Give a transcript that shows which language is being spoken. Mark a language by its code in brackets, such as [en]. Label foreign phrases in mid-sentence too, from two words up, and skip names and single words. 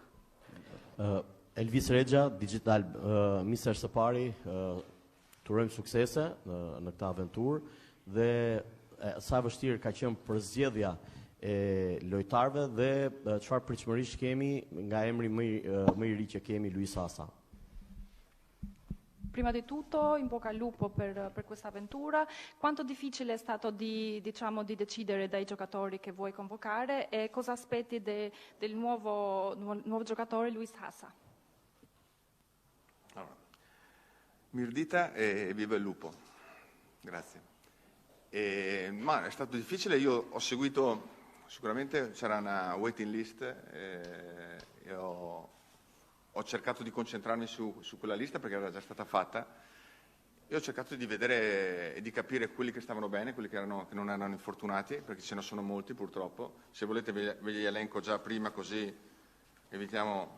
[sq] Elvis Rexha, Digital Mister së pari, turojmë suksese në këtë aventurë dhe sa vështirë ka qenë përzgjedhja e lojtarëve dhe çfarë pritshmërish kemi nga emri më i ri që kemi, Luis Hasa. [it] Prima di tutto, in bocca al lupo per questa avventura. Quanto difficile è stato di decidere dai giocatori che vuoi convocare e cosa aspetti del nuovo giocatore Luis Hasa? Allora, Mirdita e viva il lupo. Grazie. Ma è stato difficile, io ho seguito, sicuramente c'era una [en] waiting list [it] e ho cercato di concentrarmi su quella lista perché era già stata fatta e ho cercato di vedere e di capire quelli che stavano bene, quelli che non erano infortunati, perché ce ne sono molti purtroppo. Se volete ve li elenco già prima così evitiamo.